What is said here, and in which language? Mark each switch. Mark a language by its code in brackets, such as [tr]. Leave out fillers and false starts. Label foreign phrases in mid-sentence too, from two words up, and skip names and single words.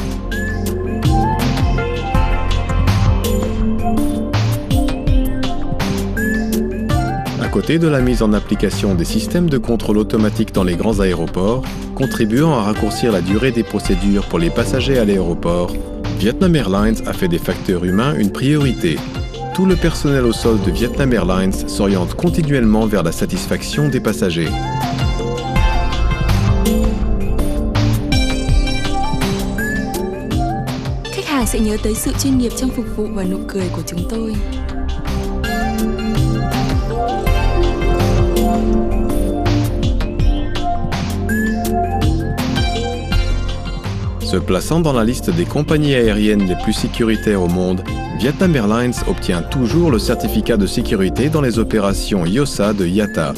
[fr] À côté de la mise en application des systèmes de contrôle automatique dans les grands aéroports, contribuant à raccourcir la durée des procédures pour les passagers à l'aéroport, Vietnam Airlines a fait des facteurs humains une priorité. Tout le personnel au sol de Vietnam Airlines s'oriente continuellement vers la satisfaction des passagers. [vi] Khách hàng sẽ nhớ tới sự chuyên nghiệp trong phục vụ và nụ cười của chúng tôi. [fr] Se plaçant dans la liste des compagnies aériennes les plus sécuritaires au monde, Vietnam Airlines obtient toujours le certificat de sécurité dans les opérations IOSA de IATA.